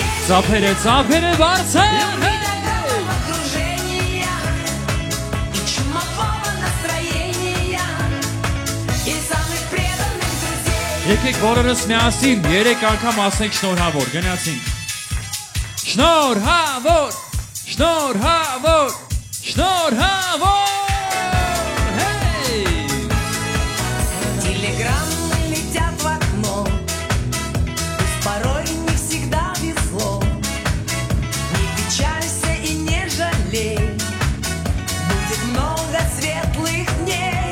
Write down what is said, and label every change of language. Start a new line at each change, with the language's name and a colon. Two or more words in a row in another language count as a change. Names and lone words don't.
Armenian: Ծափերը բարձր Եկեք բոլորս միասին 3 անգամ ասենք շնորհավոր, գնացինք Շնորհավոր, շնորհավոր, շնորհավոր
Russian: Телеграммы летят в окно, пусть порой не всегда везло. Не печалься и не жалей, будет много светлых дней.